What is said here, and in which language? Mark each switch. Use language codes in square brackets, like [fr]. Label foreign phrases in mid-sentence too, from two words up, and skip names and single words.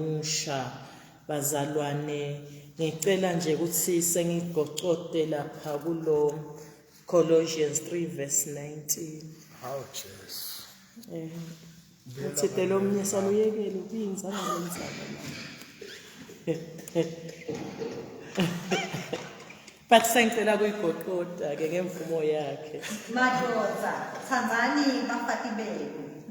[ss] omusha bazalwane ngicela nje ukuthi sengigocote lapha kulo Colossians 3 verse 19 [en] How Jesus. [ss] uthi lo mnye saluyekele ukuyinzana lenzalo But sengicela kuyigoqoda ke ngemvumo yakhe Madoda, thandzani bafati benu,